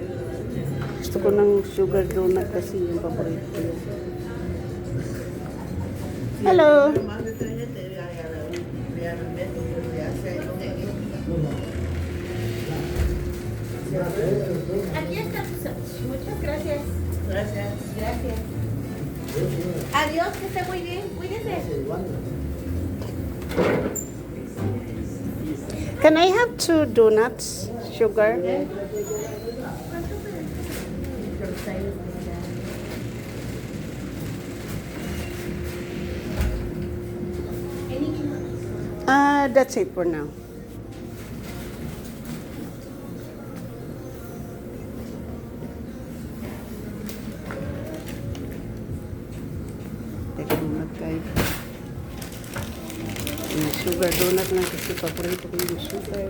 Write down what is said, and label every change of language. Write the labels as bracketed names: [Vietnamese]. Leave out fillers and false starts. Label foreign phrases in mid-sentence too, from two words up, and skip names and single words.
[Filipino] Gusto ko ng [English] sugar donut [Filipino] kasi yung paborito ko. Hello! [Spanish] Aquí está. Muchas gracias. Gracias. Gracias. Adiós, que esté muy bien. Cuídese. [English] Can I have 2 donuts? Sugar? That's it for now. [Filipino] Teka muna tayo. Yung [English] sugar donut [Filipino] lang kasi paborito ko yung sugar.